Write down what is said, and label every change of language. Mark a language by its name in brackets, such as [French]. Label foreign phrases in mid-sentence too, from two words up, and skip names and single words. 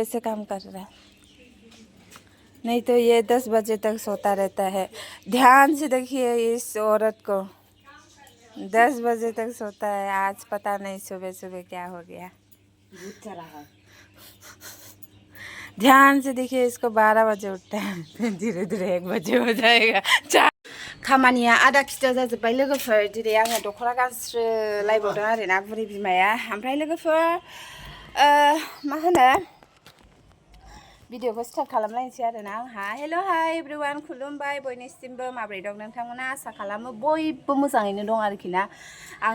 [Hindi] से काम कर रहा है नहीं तो ये 10 बजे तक सोता रहता है ध्यान से देखिए इस औरत को 10 बजे तक सोता है आज पता नहीं सुबह सुबह क्या हो गया ध्यान से देखिए इसको 12 बजे उठता है फिर धीरे धीरे 1 बजे हो जाएगा [Bodo] खामानिया आधा खिथा जाजोब्बाय लोगोफोर दिनै आङो दख'ना गानस्रोलायबावदों आरोना बुरि बिमाया ओमफ्राय लोगोफोर मा होनो भिडिअखौ स्टार्ट खालामलायनोसै आरोना आंहा [English] hello hi everyone [Bodo] खुलुमबाय बयनिसिमबो माबोरै दं नोंथांमोना आसा खालामो बयबो मोजाङैनो दं आरोखि ना आङो